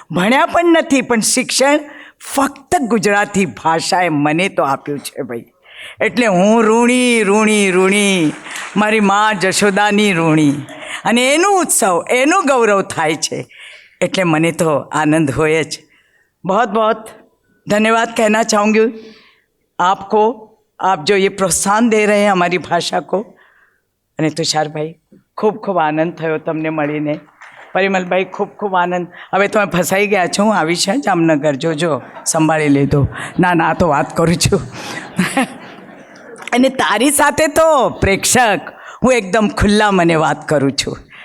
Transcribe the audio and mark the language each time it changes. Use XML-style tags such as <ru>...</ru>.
<gu>ભણ્યા પણ નથી, પણ શિક્ષણ ફક્ત ગુજરાતી ભાષાએ મને તો આપ્યું છે ભાઈ. એટલે હું ઋણી, મારી મા જશોદાની ઋણી. અને એનું ઉત્સવ, એનું ગૌરવ થાય છે એટલે મને તો આનંદ હોય જ.</gu> <hi>बहुत बहुत धन्यवाद कहना चाहूँगी आपको, आप जो ये प्रोत्साहन दे रहे हैं हमारी भाषा को.</hi> <gu>અને તુષારભાઈ, ખૂબ ખૂબ આનંદ થયો તમને મળીને. પરિમલભાઈ, ખૂબ ખૂબ આનંદ. હવે તમે ફસાઈ ગયા છો, હું આવીશ જામનગર, જોજો સંભાળી લીધો. ના તો વાત કરું છું. અને તારી સાથે તો પ્રેક્ષક હું એકદમ ખુલ્લા મને વાત કરું છું.</gu>